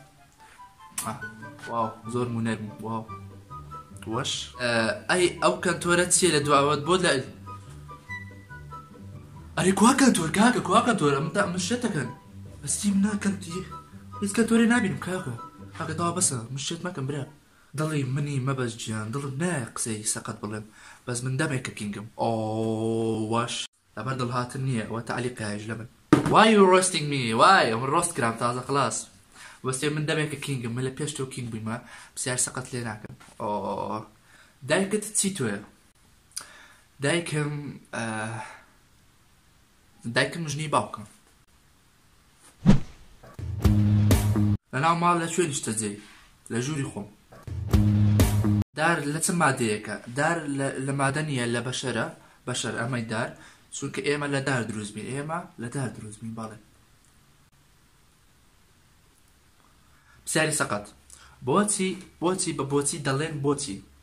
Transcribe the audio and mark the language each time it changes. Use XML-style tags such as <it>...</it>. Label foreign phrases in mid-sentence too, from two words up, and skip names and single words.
<ckb>واو زۆر مونەرم واو وەش ئەی ئەو کەنتۆرە چیە لە دواوەت بۆ لە ئەرێ کوا کەنتۆر کاکە کوا کەنتۆر ئەم شتەکەن بەستی من ناکەنتی هیچ کەنتۆرێ نابینم کاکە تاوا بەسە مشت مەکەم برا دڵی منی مەبەس گیان دڵم نایە قسەی سەقەت بڵێم بەس من دەمێکە کینگم واش لەبەر دڵهاتن نییە ئەوە تعلیقایش لە من</ckb> <en>Why you roasting me? Why?</en> <ckb>ئەمە ڕۆست کرام تازە خلاص بەستێ من دەمێکە کینگم من لە پێش تۆ کینگ بوویمە پرسیار سەقەت لێ ناکەم دایکت چی تۆیە دایکم ژنی باوکم لەناو ماڵ لە شوێنیشتە جێی لە ژووری خۆم دار لە چ مادەیەکە دار لە مادە نییە لە بەشەر ئەمەی دار چونکە ئێمە لە دار دروست بین ئێمە لە دار دروست بین باڵێ پرسیاری سەقەت بۆچی بە بۆچی دەڵێن بۆچی</ckb>